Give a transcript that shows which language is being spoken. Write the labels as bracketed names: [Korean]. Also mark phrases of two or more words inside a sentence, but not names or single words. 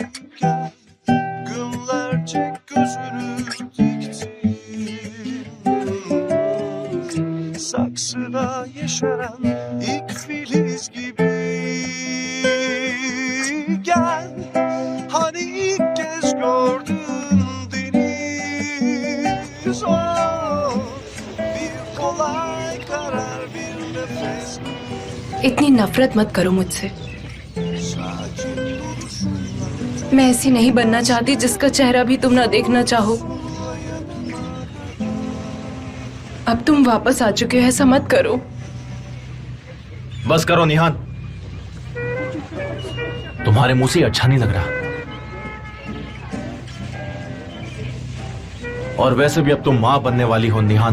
[Turkish] Gel günlerce gözünü diktin saksıda yeşeren ilk filiz gibi. Gel hani ilk kez gördüm deniz, oh, bir kolay karar bir nefes [Hindi] इतनी नफरत मत करो मुझसे। [Turkish] sakin duruşunla [Hindi] मैं ऐसी नहीं बनना चाहती जिसका चेहरा भी तुम ना देखना चाहो। अब तुम वापस आ चुके हो, ऐसा मत करो। बस करो निहान, तुम्हारे मुंह से अच्छा नहीं लग रहा। और वैसे भी अब तुम मां बनने वाली हो निहान।